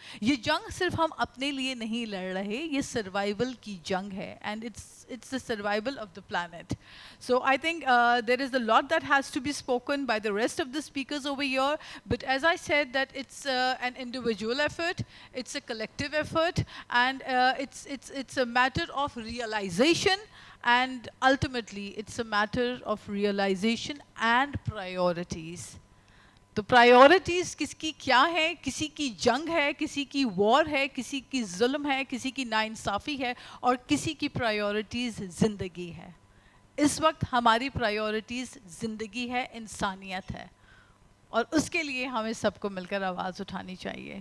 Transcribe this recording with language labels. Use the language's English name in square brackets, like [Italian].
[Urdu] یہ جنگ صرف ہم اپنے لیے نہیں لڑ رہے, یہ سروائیول کی جنگ ہے, [English] And it's the survival of the planet. So I think there is a lot that has to be spoken by the rest of the speakers over here, but as I said that it's an individual effort, it's a collective effort, and it's a matter of realization, and ultimately it's a matter of realization and priorities. [Urdu] تو priorities کس کی کیا ہے, کسی کی جنگ ہے, کسی کی وار ہے, کسی کی ظلم ہے, کسی کی ناانصافی ہے, اور کسی کی پرائیورٹیز زندگی ہے. اس وقت ہماری پرائیورٹیز زندگی ہے, انسانیت ہے, اور اس کے لیے ہمیں سب کو مل کر آواز اٹھانی چاہیے.